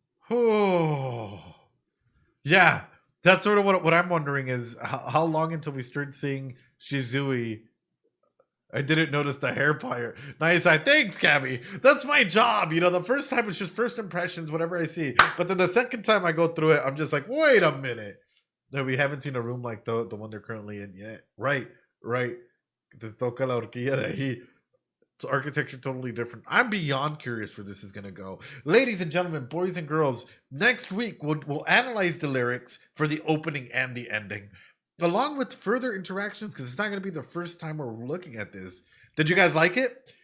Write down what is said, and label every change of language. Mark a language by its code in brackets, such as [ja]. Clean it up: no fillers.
[en] Oh, yeah. That's sort of what I'm wondering is how long until we start seeing Shizui. I didn't notice the hair pyre. Nice. Thanks, Cammy. That's my job. You know, the first time it's just first impressions, whatever I see. But then the second time I go through it, I'm just like, wait a minute. No, we haven't seen a room like the one they're currently in yet. Right. [es] Te toca la horquilla de ahí. [en] It's architecture totally different. I'm beyond curious where this is going to go. Ladies and gentlemen, boys and girls, next week we'll analyze the lyrics for the opening and the ending, along with further interactions, because it's not going to be the first time we're looking at this. Did you guys like it?